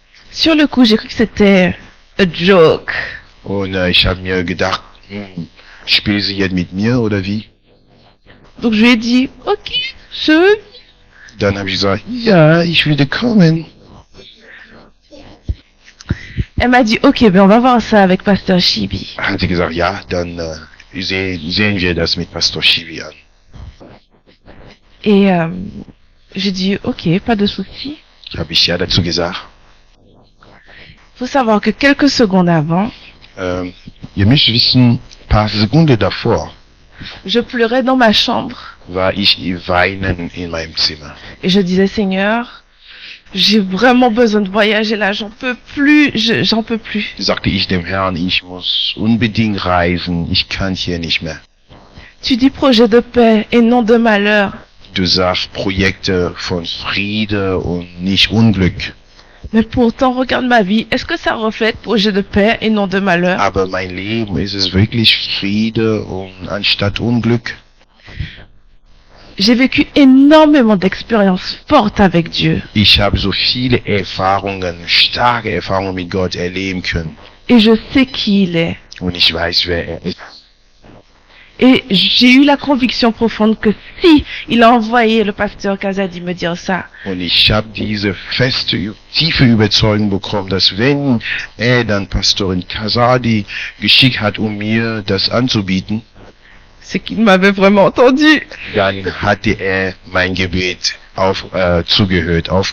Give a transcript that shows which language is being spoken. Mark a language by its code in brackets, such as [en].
[fr] Sur le coup, j'ai cru que c'était [en] a joke. [de] Und ich habe mir gedacht, spielt sie jetzt mit mir oder wie? [fr] Donc je lui ai dit, ok, je veux. [de] Dann habe ich gesagt, ja, ich würde kommen. [fr] Elle m'a dit, ok, ben on va voir ça avec Pasteur Chibi. [de] Hat sie gesagt, ja, dann sehen wir das mit Pastor Chibi an. [fr] Et j'ai dit, ok, pas de souci. [de] Habe ich ja dazu gesagt. [fr] Faut savoir que quelques secondes avant, [de] Ihr müsst wissen, paar Sekunden davor [fr] je pleurais dans ma chambre. [de] war ich weinen in meinem Zimmer. [fr] Et je disais, Seigneur, j'ai vraiment besoin de voyager là, j'en peux plus, j'en peux plus. [de] Sagte ich dem Herrn, ich muss unbedingt reisen, ich kann hier nicht mehr. [fr] Tu dis projet de paix et non de malheur. [de] Du sagst Projekte von Friede und nicht Unglück. [fr] Mais pourtant, regarde ma vie, est-ce que ça reflète projet de paix et non de malheur? [de] Aber mein Leben, ist es wirklich Friede und anstatt Unglück? [fr] J'ai vécu énormément d'expériences fortes avec Dieu. [de] Ich habe so viele Erfahrungen, starke Erfahrungen mit Gott erleben können. [fr] Et je sais qui il est. [de] Und ich weiß, wer er ist. [fr] Et j'ai eu la conviction profonde que si il a envoyé le pasteur Kazadi me dire ça, [de] Und ich habe diese feste, tiefe Überzeugung bekommen, dass wenn er dann Pastorin Kazadi geschickt hat, um mir das anzubieten, [fr] c'est qu'il m'avait vraiment entendu. [de] dann hatte er mein Gebet aufgehört.